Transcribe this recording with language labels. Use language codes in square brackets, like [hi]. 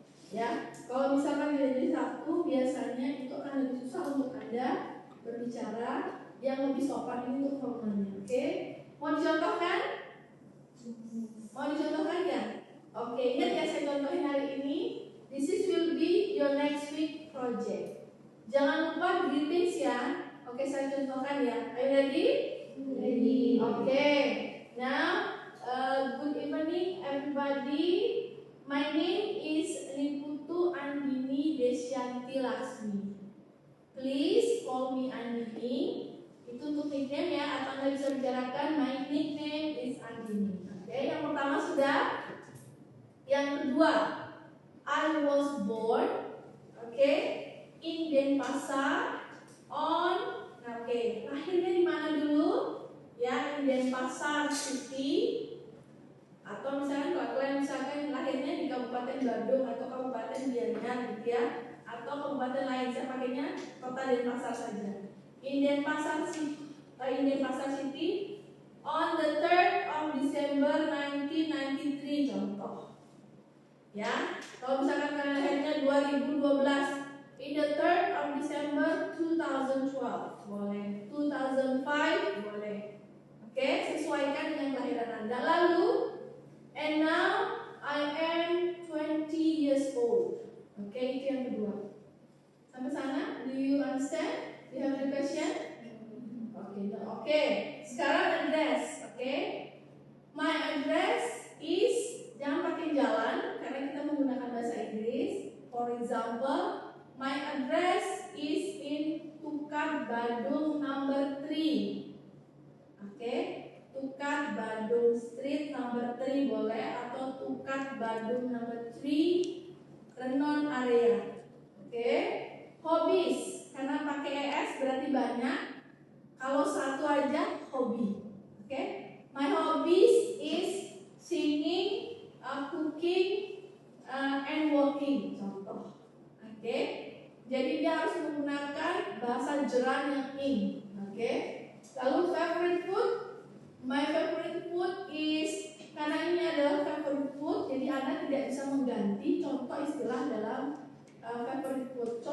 [id] Ya, kalau misalkan tidak jadi satu, biasanya itu akan lebih susah untuk Anda berbicara yang lebih sopan ini untuk formalnya. Oke? Mau dicontohkan? Mau dicontohkan ya? Oke, ingat ya saya contohin hari ini. [en] This is will be your next week project. [id] Jangan lupa greetings ya. Oke, saya contohkan ya. [en] Are you ready? Ready. [id] Oke. [en] Now, good evening everybody. My name is Niputu Andini Desyanti Lasmi. Please call me Andini. [id] Itu untuk nickname ya, atau Anda bisa bicarakan [en] my nickname is Andini. [id] Oke, yang pertama sudah. Yang kedua, [en] I was born, [id] oke, [en] in Denpasar on, [id] oke, lahirnya di mana dulu? [en] Ya, in Denpasar City. [id] Atau misalkan kalau kalian misalkan lahirnya di Kabupaten Bandung atau Kabupaten Gianyar gitu ya, atau kabupaten lain, saya pakainya kota Denpasar saja. [en] In Denpasar City on the 3rd of December 1993 [id] contoh. Ya, kalau misalkan kalian lahirnya 2012 [en] in the 3rd of December 2012. [id] boleh. 2005 boleh. Oke, sesuaikan dengan kelahiran Anda. Lalu, [en] and now I am 20 years old. [id] Oke, itu yang kedua. Sampai sana, [en] do you understand? Do you have the question? [id] Oke, no. Oke. Sekarang address. Oke, [en] my address is, [id] jangan pakai jalan karena kita menggunakan bahasa Inggris. [en] For example, my address is in Tukat Badung number 3. Oke, Tukat Badung Street number 3 [id] boleh, atau [en] Tukat Badung number 3 Renon area. [id] Oke, hobbies karena pakai es berarti banyak. Kalau satu aja hobi. [en] Oke, my hobbies is singing, cooking, and walking. [id] Contoh. Oke, jadi dia harus menggunakan bahasa Jerman yang ing. Oke, lalu favorite food, [en] my favorite food is, [id] karena ini adalah favorite food, jadi Anda tidak bisa mengganti contoh istilah dalam favorite food.